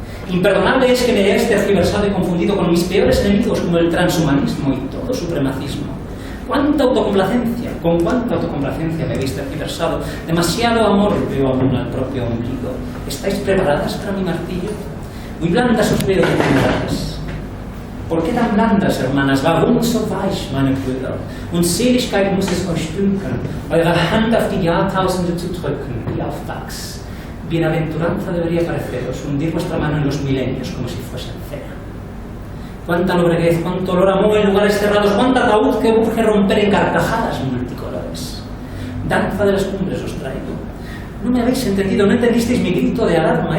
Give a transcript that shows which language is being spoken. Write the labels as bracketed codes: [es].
[es] Imperdonable es que me hayáis tergiversado y confundido con mis peores enemigos, como el transhumanismo y todo supremacismo. ¡Cuánta autocomplacencia! ¿Con cuánta autocomplacencia me habéis tergiversado? Demasiado amor veo aún al propio ombligo. ¿Estáis preparadas para mi martillo? Muy blandas os veo determinadas. ¿Por qué tan blandas, hermanas? [de] Warum so weich, meine Brüder? Und Seligkeit muss es euch dünken, eure Hand auf die Jahrtausende zu drücken, wie auf Wachs. [es] Bienaventuranza debería pareceros, hundir vuestra mano en los milenios como si fuesen cera. Cuánta lobreguez, cuánto olor a moho en lugares cerrados, cuánta ataúd que urge romper en carcajadas multicolores. Danza de las cumbres os traigo. No me habéis entendido, no entendisteis mi grito de alarma.